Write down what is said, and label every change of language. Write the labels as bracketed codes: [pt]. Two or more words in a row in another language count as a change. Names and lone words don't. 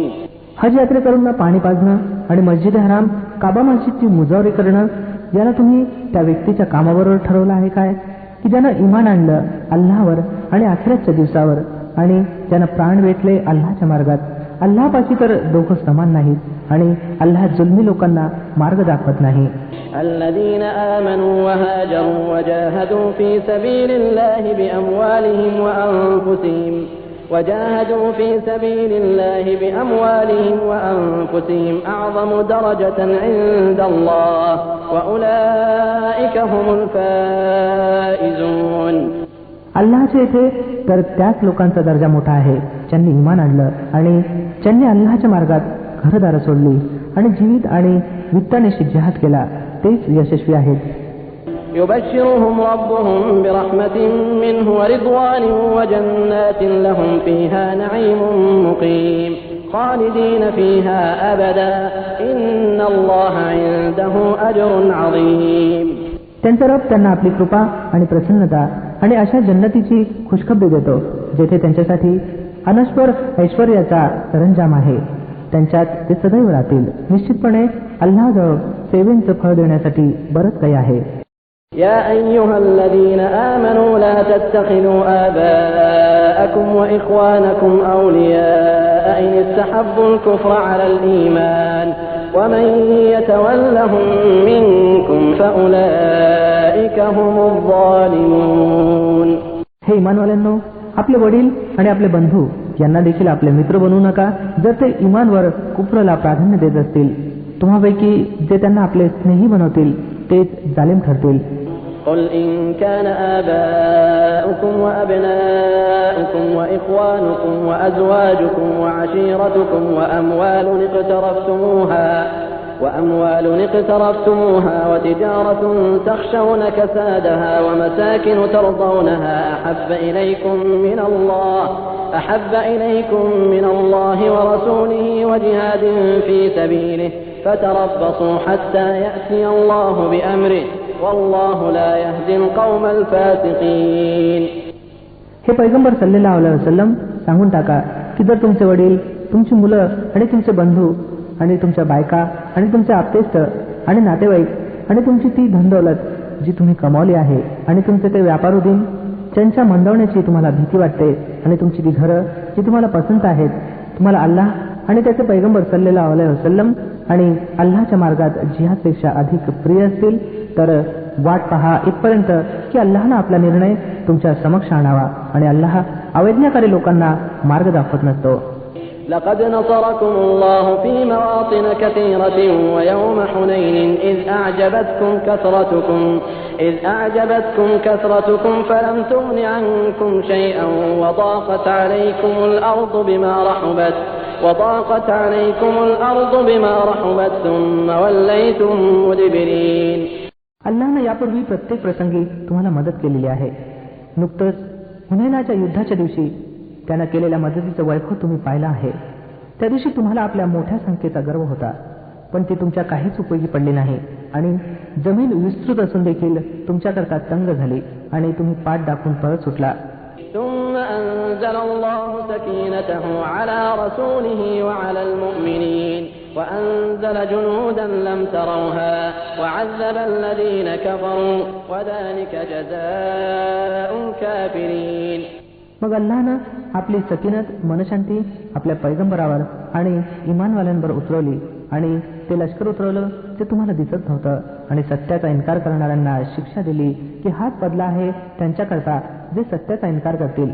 [mr] हज यात्रेकरूंना पाणी पाजणं आणि मस्जिद हराम काबा मस्जिदची मुजावरी करणं याला तुम्ही त्या व्यक्तीच्या कामाबरोबर ठरवलं आहे काय की ज्यानं इमान आणलं अल्लाहवर आणि आखिरतच्या दिवसावर आणि ज्यानं प्राण वेचले अल्लाहच्या मार्गात. अल्लाहपाशी तर दोघं समान नाहीत आणि अल्लाह जुलमी लोकांना मार्ग दाखवत नाही. [ar] الذين آمنوا وهاجروا وجاهدوا في سبيل الله بأموالهم وأنفسهم أعظم درجة عند الله وأولئك هم الفائزون. [mr] अल्लाहच्या इथे तर त्याच लोकांचा दर्जा मोठा आहे ज्यांनी इमान आणलं आणि ज्यांनी अल्लाहच्या मार्गात घरदारं सोडली आणि जीवित आणि वित्तानिशी जिहाद केला, तेच यशस्वी आहेत. [ar] يبشرهم ربهم برحمة منه ورضوان وجنات لهم فيها نعيم مقيم خالدين فيها أبدا إن الله عنده أجر عظيم. [mr] त्यांचा रब त्यांना आपली कृपा आणि प्रसन्नता आणि अशा जन्नतीची खुशखबरी देतो जेथे त्यांच्यासाठी अनश्वर ऐश्वर्याचा सरंजाम आहे. त्यांच्यात ते सदैव राहतील. निश्चितपणे अल्लाहजवळ सेवेचं फळ देण्यासाठी बरंच काही आहे. [ar] يا أيها الذين آمنوا لا تتخذوا آباءكم وإخوانكم أولياء إن استحبوا الكفر على الإيمان ومن يتولهم منكم فأولئك هم الظالمون. [mr] हे इमानवाल्यांनो, आपले वडील आणि आपले बंधू यांना देखील आपले मित्र बनवू नका जर ते इमानवर कुफरला प्राधान्य देत असतील. तुम्हापैकी जे त्यांना आपले स्नेही बनवतील तेच जालिम ठरतील. [ar] قل إن كان آباؤكم وأبناؤكم وإخوانكم وأزواجكم وعشيرتكم وأموال اقترفتموها وتجارة تخشون كسادها ومساكن ترضونها أحب إليكم من الله ورسوله وجهاد في سبيله فتربصوا حتى يأتي الله بأمره والله لا يهدي القوم الفاسقين. [mr] हे पैगंबर [ar] صلى الله عليه وسلم [mr] सांगून टाका की जर तुमचे वडील, तुमची मुलं आणि तुमचे बंधू आणि तुमच्या बायका आणि तुमचे आप्तेष्ट आणि नातेवाईक आणि तुमची ती धनदौलत जी तुम्ही कमावली आहे आणि तुमचे ते व्यापार उदीम ज्यांच्या मंदावण्याची तुम्हाला भीती वाटते आणि तुमची ती घरं जी तुम्हाला पसंत आहेत, तुम्हाला अल्लाह आणि त्याचे पैगंबर [ar] صلى الله عليه وسلم [mr] आणि अल्लाहच्या मार्गात जिहादपेक्षा अधिक प्रिय असतील तर वाट पहा इथपर्यंत की अल्लाहनं आपला निर्णय तुमच्या समक्ष आणावा आणि अल्लाह अवैज्ञाकारी लोकांना मार्ग दाखवत नसतो. [ar] لقد نصركم الله في مواطن كثيرة ويوم حنين إذ أعجبتكم كثرتكم فلم تغن عنكم شيئا وضاقت عليكم الأرض بما رحبت ثم وليتم مدبرين. [mr] अल्लाहनं यापूर्वी प्रत्येक प्रसंगी तुम्हाला मदत केलेली आहे. नुकतंच हुनैनाच्या युद्धाच्या दिवशी त्यानं केलेल्या मदतीचं वैभव तुम्ही पाहिलं आहे. त्या दिवशी तुम्हाला आपल्या मोठ्या संख्येचा गर्व होता, पण ती तुमच्या काहीच उपयोगी पडली नाही आणि जमीन विस्तृत असून देखील तुमच्याकरता तंग झाली आणि तुम्ही पाठ दाखवून पळत सुटला. [ar] ثم أنزل الله سكينته على رسوله وعلى المؤمنين وأنزل جنودا لم تروها وعذب الذين كفروا وذلك جزاء الكافرين. [mr] मग अल्लाहनं आपली सकीनत मनशांती आपल्या पैगंबरावर आणि इमानवाल्यांवर उतरवली आणि ते लष्कर उतरवलं ते तुम्हाला दिसत नव्हतं आणि सत्याचा इन्कार करणाऱ्यांना शिक्षा दिली की हाच बदला आहे त्यांच्याकरता जे सत्याचा इन्कार करतील.